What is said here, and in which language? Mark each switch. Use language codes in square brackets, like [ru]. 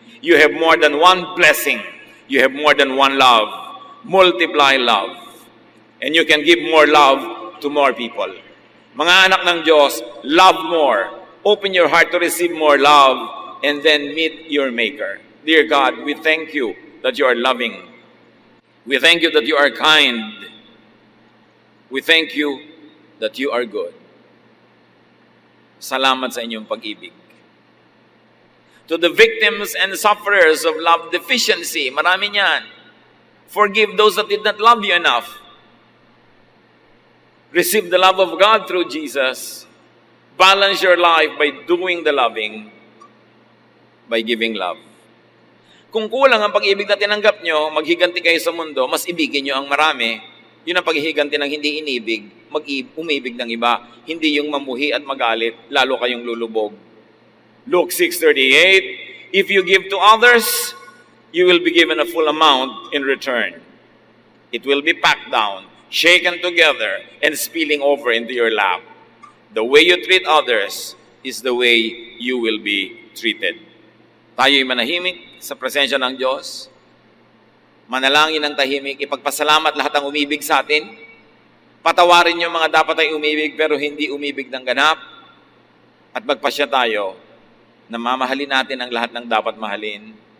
[en] You have more than one blessing. You have more than one love. Multiply love. And you can give more love to more people. [tl] Mga anak ng Diyos, [en] love more. Open your heart to receive more love and then meet your Maker. Dear God, we thank you that you are loving. We thank you that you are kind. We thank you that you are good. [tl] Salamat sa inyong pag-ibig. [en] To the victims and sufferers of love deficiency, [tl] marami niyan. [en] Forgive those that did not love you enough. Receive the love of God through Jesus. Balance your life by doing the loving, by giving love. [tl] Kung kulang ang pag-ibig na tinanggap nyo, maghiganti kayo sa mundo, mas ibigin nyo ang marami. Yun ang paghihiganti ng hindi inibig, umibig ng iba. Hindi yung mamuhi at magalit, lalo kayong lulubog. [en] Luke 6:38, if you give to others, you will be given a full amount in return. It will be packed down, shaken together, and spilling over into your lap. The way you treat others is the way you will be treated. [tl] Tayo'y manahimik sa presensya ng Diyos. Manalangin ng tahimik, ipagpasalamat lahat ang umibig sa atin. Patawarin yung mga dapat ay umibig pero hindi umibig ng ganap. At magpasya tayo na mamahalin natin ang lahat ng dapat mahalin.